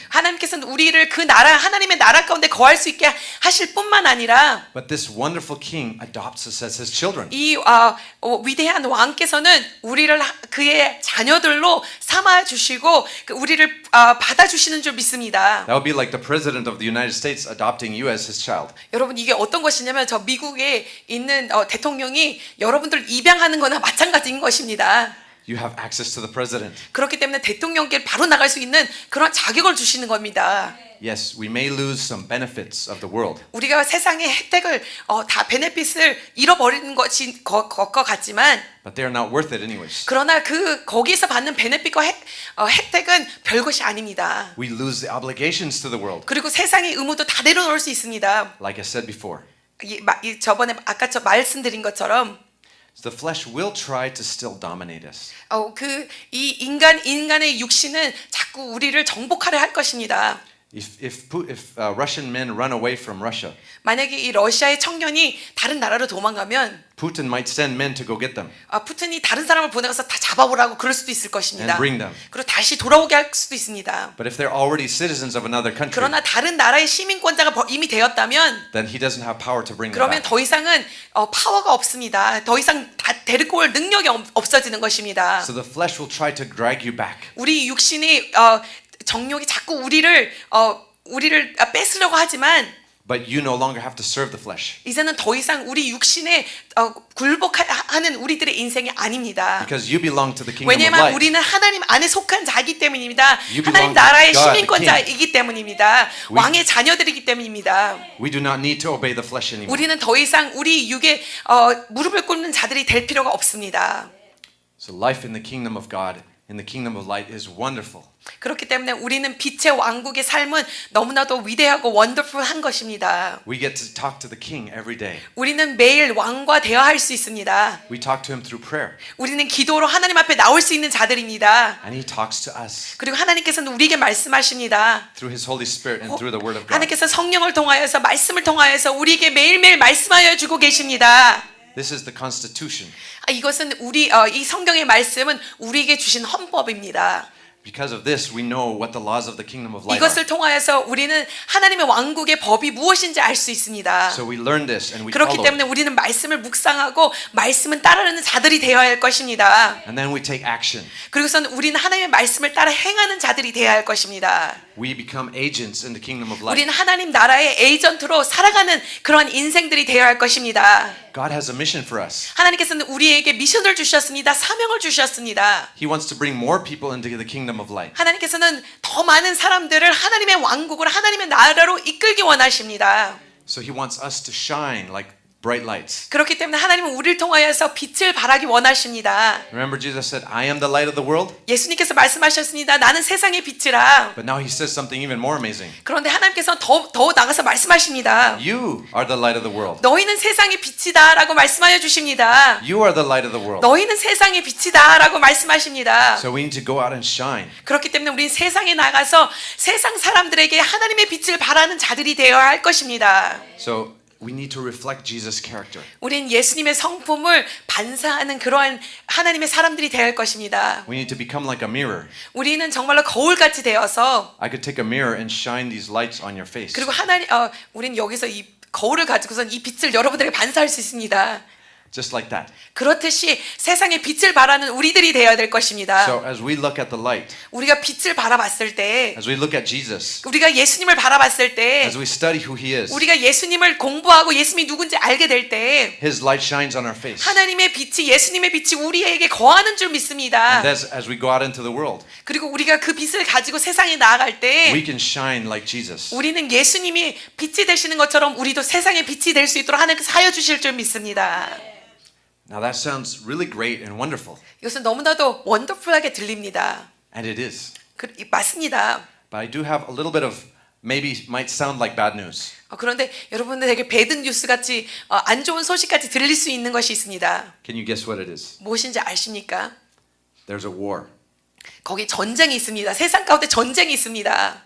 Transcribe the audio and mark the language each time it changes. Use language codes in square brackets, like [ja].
[ko] 하나님께서는 우리를 그 나라 하나님의 나라 가운데 거할 수 있게 하실 뿐만 아니라 [en] but this wonderful king adopts us as his children. [ko] 이 위대한 왕께서는 우리를 그의 자녀들로 삼아 주시고 우리를 받아 주시는 줄 믿습니다. [en] That would be like the president of the United States adopting you as his child. [ko] 여러분 이게 어떤 것이냐면 저 미국에 있는 대통령이 여러분들 입양하는 거나 마찬가지인 것입니다. [en] You have access to the president. [ko] 그렇기 때문에 대통령께 바로 나갈 수 있는 그런 자격을 주시는 겁니다. [en] Yes, we may lose some benefits of the world, [ko] 우리가 세상의 혜택을 다 베네핏을 잃어버리는 것인 것 같지만 [en] but they are not worth it anyways. [ko] 그러나 거기서 받는 베네핏과 혜택은 별것이 아닙니다. [en] We lose the obligations to the world, [ko] 그리고 세상의 의무도 다 내려놓을 수 있습니다. [en] like I said before. [ko] 저번에 아까 말씀드린 것처럼 [en] The flesh will try to still dominate us. [ko] 이 인간의 육신은 자꾸 우리를 정복하려 할 것입니다. [en] If Russian men run away from Russia, [ko] 만약에 이 러시아의 청년이 다른 나라로 도망가면 [en] Putin might send men to go get them [ko] 푸틴이 다른 사람을 보내가서 다 잡아보라고 그럴 수도 있을 것입니다. [en] and bring them. [ko] 그리고 다시 돌아오게 할 수도 있습니다. [en] But if they're already citizens of another country, [ko] 그러나 다른 나라의 시민권자가 이미 되었다면 [en] then he doesn't have power to bring them [ko] 그러면 [en] back. [ko] 더 이상은 파워가 없습니다. 더 이상 데리고 올 능력이 없어지는 것입니다. [en] So the flesh will try to drag you back. [ko] 우리 육신이 정욕이 자꾸 우리를 뺏으려고 하지만 [en] But you no longer have to serve the flesh [ko] 이제는 더 이상 우리 육신에 굴복하는 우리들의 인생이 아닙니다. [en] because you belong to the kingdom of [ko] 왜냐하면 [en] light. [ko] 우리는 하나님 안에 속한 자이기 때문입니다. [en] You [ko] 하나님 [en] belong to [ko] 나라의 [en] God, [ko] 시민권자이기 때문입니다. 왕의 자녀들이기 때문입니다. [en] We do not need to obey the flesh anymore. [ko] 우리는 더 이상 우리 육에 무릎을 꿇는 자들이 될 필요가 없습니다. [en] So life in the kingdom of God, in the kingdom of light is wonderful. [ko] 그렇기 때문에 우리는 빛의 왕국의 삶은 너무나도 위대하고 원더풀한 것입니다. [en] We get to talk to the king every day. [ko] 우리는 매일 왕과 대화할 수 있습니다. [en] We talk to him through prayer [ko] 우리는 기도로 하나님 앞에 나올 수 있는 자들입니다. [en] and he talks to us [ko] 그리고 하나님께서는 우리에게 말씀하십니다. [en] through his Holy Spirit and through the word of God. [ko] 하나님께서 성령을 통하여서 말씀을 통하여서 우리에게 매일매일 말씀하여 주고 계십니다. [en] This is the constitution. [ko] 이것은 이 성경의 말씀은 우리에게 주신 헌법입니다. [en] Because of this, we know what the laws of the kingdom of light [ko] 이것을 [en] are. [ko] 통하여서 우리는 하나님의 왕국의 법이 무엇인지 알 수 있습니다. [en] So we learn this and we [ko] 그렇기 [en] follow [ko] 때문에 [en] it. [ko] 우리는 말씀을 묵상하고 말씀은 따르는 자들이 되어야 할 것입니다. [en] And then we take action. [ko] 그리고선 우리는 하나님의 말씀을 따라 행하는 자들이 되어야 할 것입니다. [en] We become agents in the kingdom of light. [ko] 우리는 하나님 나라의 에이전트로 살아가는 그러한 인생들이 되어야 할 것입니다. [en] God has a mission for us. [ko] 하나님께서는 우리에게 미션을 주셨습니다. 사명을 주셨습니다. [en] He wants to bring more people into the kingdom of light. [ko] 하나님께서는 더 많은 사람들을 하나님의 왕국으로 하나님의 나라로 이끌기 원하십니다. [en] So he wants us to shine like bright lights. [ko] 그렇기 때문에 하나님은 우리를 통하여서 빛을 발하기 원하십니다. [en] Remember Jesus said, I am the light of the world? [ko] 예수님께서 말씀하셨습니다. 나는 세상의 빛이라. [en] But now he says something even more amazing. [ko] 그런데 하나님께서는 더 나가서 말씀하십니다. [en] You are the light of the world. [ko] 너희는 세상의 빛이다라고 말씀하여 주십니다. [en] You are the light of the world. [ko] 너희는 세상의 빛이다라고 말씀하십니다. [en] So we need to go out and shine. [ko] 그렇기 때문에 우리는 세상에 나가서 세상 사람들에게 하나님의 빛을 발하는 자들이 되어야 할 것입니다. [en] So we need to reflect Jesus' character. [ko] 우린 예수님의 성품을 반사하는 그러한 하나님의 사람들이 되어야 할 것입니다. [en] We need to become like a mirror. [ko] 우리는 정말로 거울같이 되어서 [en] I could take a mirror and shine these lights on your face. [ko] 그리고 우린 여기서 이 거울을 가지고선 이 빛을 여러분들에게 반사할 수 있습니다. [en] just like that. [ko] 그렇듯이 세상에 빛을 발하는 우리들이 되어야 될 것입니다. [en] So as we look at the light, [ko] 우리가 빛을 바라봤을 때, [en] as we look at Jesus, [ko] 우리가 예수님을 바라봤을 때, [en] as we study who he is, [ko] 우리가 예수님을 공부하고 예수님이 누군지 알게 될 때, [en] his light shines on our face. [ko] 하나님의 빛이, 예수님의 빛이 우리에게 거하는 줄 믿습니다. [en] And as we go out into the world, [ko] 그리고 우리가 그 빛을 가지고 세상에 나아갈 때 [en] we can shine like Jesus. [ko] 우리는 예수님이 빛이 되시는 것처럼 우리도 세상의 빛이 될 수 있도록 하나님께서 하여 주실 줄 믿습니다. [en] Now that sounds really great and wonderful, [ko] 이것은 너무나도 원더풀하게 들립니다. [en] and it is. [ko] 맞습니다. [en] But I do have a little bit of maybe might sound like bad news. [ko] 그런데 여러분들 되게 배드 뉴스 같이 안 좋은 소식까지 들릴 수 있는 것이 있습니다. [en] Can you guess what it is? [ko] 무엇인지 아십니까? [en] There's a war. [ko] 거기 전쟁이 있습니다. 세상 가운데 전쟁이 있습니다.